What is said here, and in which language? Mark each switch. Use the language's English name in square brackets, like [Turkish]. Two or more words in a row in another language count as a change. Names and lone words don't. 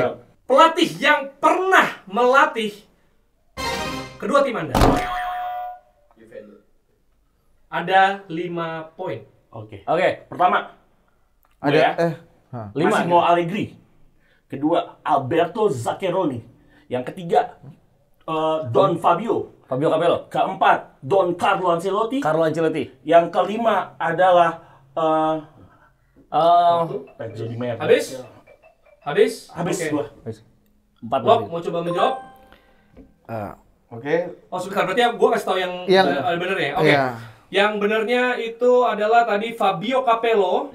[Indonesian] Pelatih yang pernah melatih kedua tim Anda. Ada 5 poin. oke. Oke, Pertama, Ada ya. Lima. Massimo Allegri. Kedua, Alberto Zaccheroni. Yang ketiga, Don Fabio. Fabio Capello, Keempat, Don Carlo Ancelotti. Carlo Ancelotti. Yang kelima adalah Pedro Di Maria. Habis? Habis? Habis Oke. gua. 4 Wok, mau coba menjawab? Oke. Oh, sebentar. Berarti gue kasih tau yang bener ya? Oke. Iya. Yang benernya itu adalah tadi Fabio Capello,